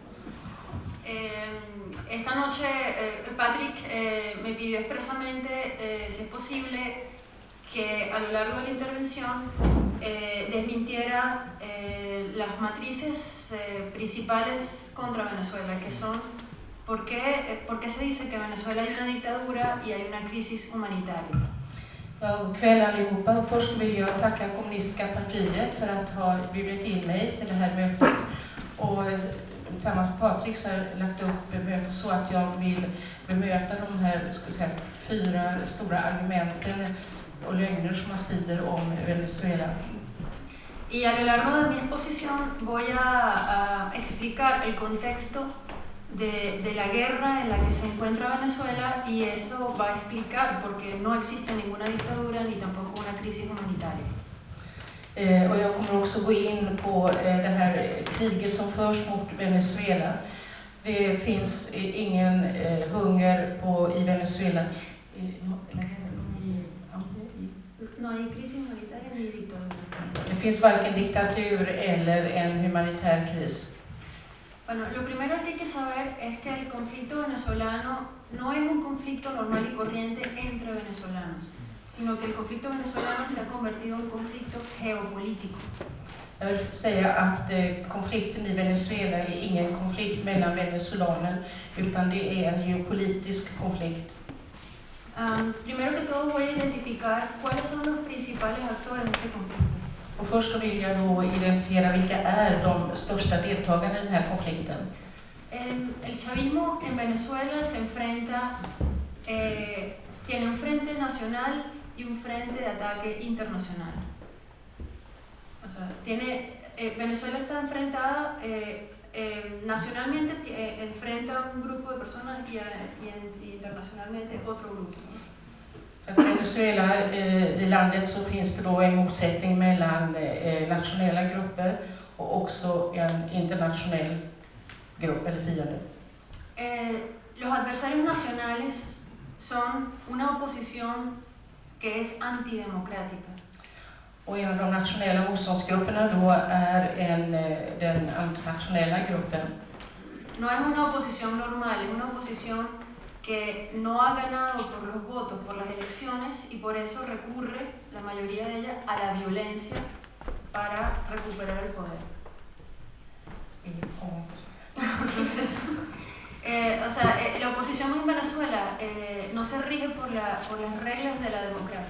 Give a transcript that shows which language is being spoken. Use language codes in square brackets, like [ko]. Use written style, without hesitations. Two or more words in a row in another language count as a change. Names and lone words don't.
[es] Esta noche Patrick me pidió expresamente, si es posible, que a lo largo de la intervención desmintiera las matrices principales contra Venezuela, que son ¿por qué se dice que en Venezuela hay una dictadura y hay una crisis humanitaria? [sv] God kväll allihopa, och först vill jag tacka Kommunistiska partiet för att ha bjudit in mig till det här mötet. Och tillsammans med Patrik så har jag lagt upp mötet så att jag vill bemöta de här 4 stora argumenten och lögner som man sprider om Venezuela. [es] Y a lo largo de mi exposición voy a explicar el contexto de la guerra en la que se encuentra Venezuela, y eso va a explicar por qué no existe ninguna dictadura ni tampoco una crisis humanitaria. [sv] Och jag kommer också gå in på det här kriget som förs mot Venezuela. Det finns ingen hunger i Venezuela. [es] No hay crisis humanitaria ni dictadura. [sv] Det finns varken diktatur eller en humanitär kris. [es] Bueno, lo primero que hay que saber es que el conflicto venezolano no es un conflicto normal y corriente entre venezolanos, sino que el conflicto venezolano se ha convertido en un conflicto geopolítico. [sv] Jag vill säga att konflikten i Venezuela är ingen konflikt mellan venezuelaner, utan det är en geopolitisk konflikt. [es] Primero que todo voy a identificar cuáles son los principales actores de este conflicto. [sv] Och först vill jag då identifiera vilka är de största deltagarna i den här konflikten. [es] El chavismo en Venezuela se enfrenta, tiene un frente nacional y un frente de ataque internacional. O sea, Venezuela está enfrentada, nacionalmente enfrenta a un grupo de personas y internacionalmente otro grupo. [sv] I Venezuela, i landet, så finns det då en motsättning mellan nationella grupper och också en internationell grupp eller fiende. [es] Los adversarios nacionales son una oposición que es antidemocrática. [sv] Och en av de nationella motståndsgrupperna då är den internationella gruppen. [es] No es una oposición normal, es una oposición que no ha ganado por los votos, por las elecciones, y por eso recurre, la mayoría de ella, a la violencia para recuperar el poder. La oposición en Venezuela no se rige por las reglas de la democracia.